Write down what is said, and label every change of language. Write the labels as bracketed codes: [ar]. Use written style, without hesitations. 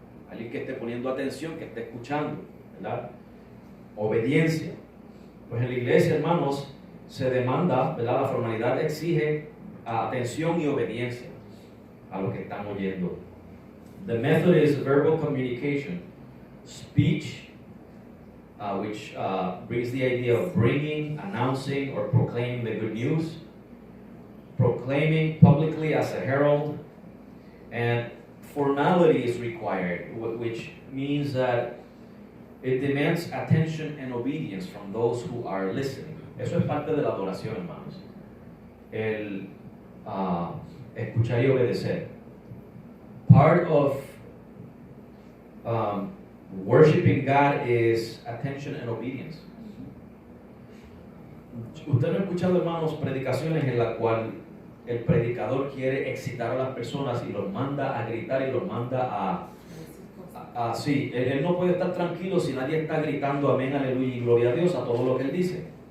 [es] Alguien que esté poniendo atención, que esté escuchando, ¿verdad? Obediencia. Pues en la iglesia, hermanos, se demanda, ¿verdad? La formalidad exige atención y obediencia a lo que están oyendo. [en] The method is verbal communication, speech, which brings the idea of bringing, announcing, or proclaiming the good news, proclaiming publicly as a herald, and formality is required, which means that it demands attention and obedience from those who are listening. [es] Eso es parte de la adoración, hermanos. El escuchar y obedecer. [en] Part of worshiping God is attention and obedience. [es] Usted no ha escuchado, hermanos, predicaciones en las cuales el predicador quiere excitar a las personas y los manda a gritar y los manda sí, él no puede estar tranquilo si nadie está gritando amén, aleluya y gloria a Dios a todo lo que él dice.